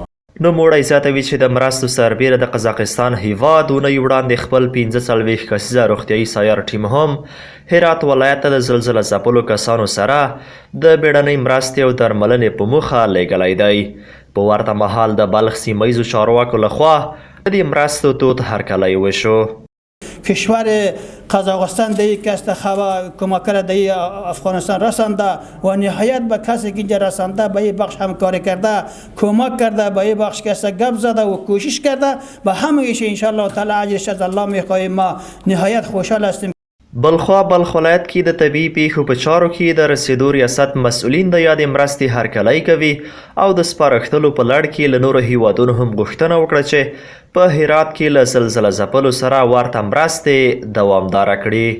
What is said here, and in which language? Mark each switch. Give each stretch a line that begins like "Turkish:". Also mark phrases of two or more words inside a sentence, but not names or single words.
Pashto: نوموړی زیاتوي چې د مرستو سربیره د قزاقستان هیواد اونۍ وړاندې خپل 45 کسیزه روغتیایي سایار ټیم هم هرات ولایت ته د زلزله ځپلو کسانو سره د بیړنۍ مرستې او درملنې په موخه لیږلی دی. په ورته مهال د بلخ سیمهیزو چارواکو لخوا د دې مرستو تود هرکلی وشو.
Persian: کشور قزاقستان در یک است خبر کمک کرده افغانستان رسانده و نهایت به کسی که اینجا رسانده به این بخش همکاری کرده، کمک کرده، به این بخش کسی گپ زده و کوشش کرده و همهش
Arabic: انشالله تعالی
Persian: اجرش از الله میخواهیم. ما نهایت خوشحال هستیم.
Pashto: بلخوا بلخ ولایت کې د طبیعي پیښو په چارو کې د رسیدو ریاست مسؤلین د یادې مرستې هرکلی کوي او د سپارښتلو په لړ کې له نورو هیوادونو هم غوښتنه وکړه چې په هرات کې له زلزله ځپلو سره ورته مرستې دوامداره کړي.